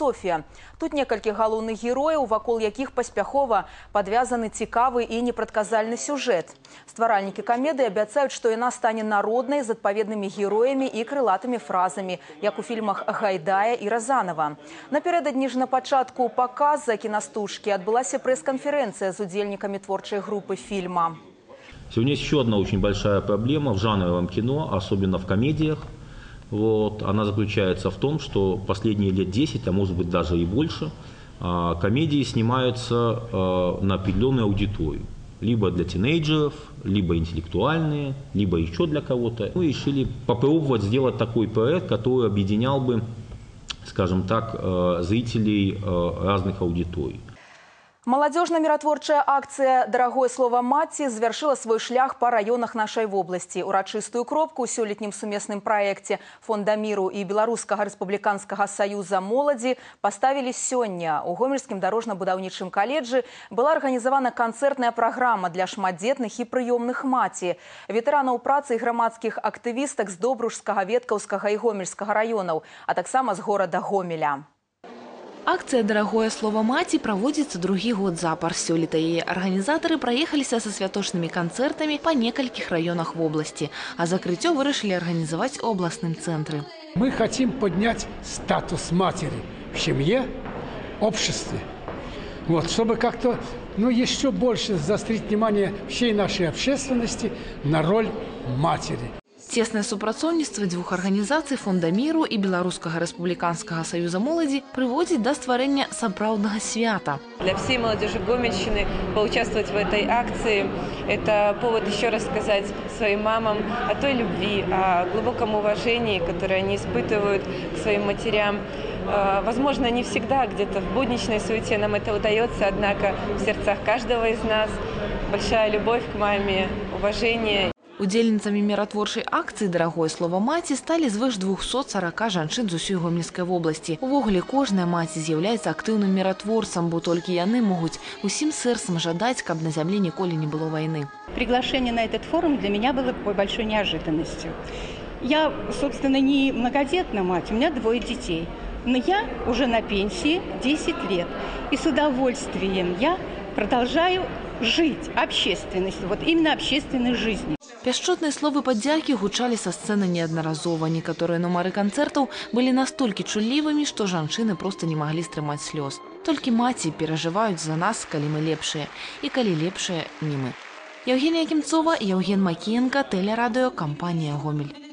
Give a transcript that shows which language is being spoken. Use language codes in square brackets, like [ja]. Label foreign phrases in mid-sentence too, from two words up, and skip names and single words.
[be] Тут некалькі галоўных герояў, вакол якіх паспяхова падвязаны цікавы і непрадказальны сюжэт. Стваральнікі камедыі абяцаюць, што яна стане народнай з адпаведнымі героямі і крылатымі фразамі, як у фільмах Гайдая і Разанова. Напярэдадні ж на пачатку паказа кінастужкі адбылася прэс-канферэнцыя з удзельнікамі творчай групы фильма. [ru] Сегодня есть еще одна очень большая проблема в жанровом кино, особенно в комедиях. Она заключается в том, что последние лет 10, а может быть даже и больше, комедии снимаются на определенную аудиторию. Либо для тинейджеров, либо интеллектуальные, либо еще для кого-то. Мы решили попробовать сделать такой проект, который объединял бы, скажем так, зрителей разных аудиторий. [be] Маладзёжна-міратворчая акцыя «Дарагое слово маці» завяршыла свой шлях па раёнах нашай вобласці. Урачыстую кропку ў сёлетнім сумесным праекце Фонда міру і Беларускага рэспубліканскага саюза моладзі паставілі сёння. У Гомельскім дарожна-будаўнічым каледжы была арганізавана канцэртная праграма для шматдзетных і прыёмных маці, ветэранаў працы і грамадскіх актывістак з Добружскага, Веткаўскага і Гомельскага раёнаў, а таксама з горада Гомеля. Акция «Дарагое слово маці» праводзіцца другі год запар. Сёлета яе арганізатары праехаліся са святочнымі канцэртамі па некалькіх раёнах вобласці, а закрыццё вырашылі арганізаваць у абласным цэнтры. [ru] Мы хотим поднять статус матери в семье, обществе. Чтобы как-то еще больше заострить внимание всей нашей общественности на роль матери. [be] Цеснае супрацоўніцтва дзвюх арганізацый Фонда міру і Беларускага рэспубліканскага саюза моладзі прыводзіць да стварэння сапраўднага свята. [ru] Для всей молодежи Гомельщины поучаствовать в этой акции – это повод еще раз сказать своим мамам о той любви, о глубоком уважении, которое они испытывают к своим матерям. Возможно, не всегда где-то в будничной суете нам это удается, однако в сердцах каждого из нас большая любовь к маме, уважение. [be] Удзельніцамі міратворчай акцыі «Дарагое слово маці» сталі звыш 240 жанчын з усёй Гомельскай вобласці. Увогуле, кожная маці з'яўляецца актыўным міратворцам, бо толькі яны могуць усім сэрцам жадаць, каб на зямлі ніколі не было вайны. [ru] Приглашение на этот форум для меня было большой неожиданностью. Я, собственно, не многодетная мать, у меня 2 детей. Но я уже на пенсии 10 лет. И с удовольствием я продолжаю жить общественностью, вот именно общественной жизнью. [be] Пяшчотныя словы падзякі гучалі са сцэны неаднаразова. Некаторыя нумары канцэртаў былі настолькі чуллівымі, што жанчыны проста не маглі стрымаць слёз. Толькі маці перажываюць за нас, калі мы лепшыя, і калі лепшыя не мы. Евгения Кімцова, Евген Макіенка, тэлерадыё, кампанія «Гомель».